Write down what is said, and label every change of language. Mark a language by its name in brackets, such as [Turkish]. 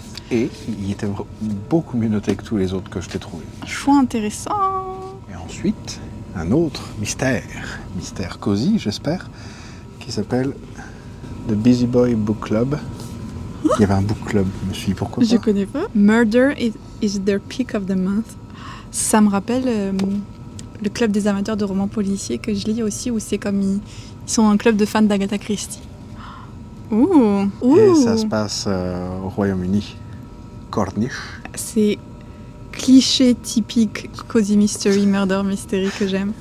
[French] Et il était beaucoup mieux noté que tous les autres que je t'ai trouvé. Choix intéressant. Et ensuite, un autre mystère cosy, j'espère, qui s'appelle The Busy Boy Book Club. Il y avait un book club, je me suis dit pourquoi pas. Je connais pas. [English] Murder is their pick of the month. [French] Ça me rappelle le club des amateurs de romans policiers que je lis aussi, où c'est comme ils sont un club de fans d'Agatha Christie. Ouh. Et ça se passe au Royaume-Uni. [English] Cornish. [French] C'est cliché typique Cozy Mystery, Murder Mystery que j'aime.